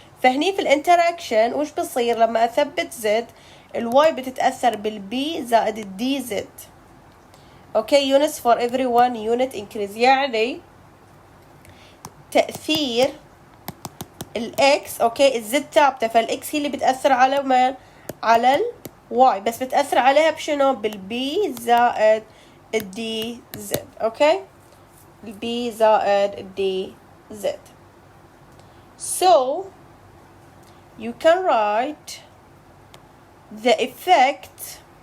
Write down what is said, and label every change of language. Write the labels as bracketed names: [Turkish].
[Arabic] فهني في الانتراكشن وش بصير لما أثبت z؟ الواي بتتأثر بالبي زائد الدي زد. [English] Okay, units for every 1 unit increase. [Arabic] يعني تأثير الاكس، اوكي، الزد ثابتة، فالاكس هي اللي بتأثر على من؟ على الواي، بس بتأثر عليها بشنو؟ بالبي زائد الدي زد. اوكي، البي زائد الدي زد. [English] So you can write the effect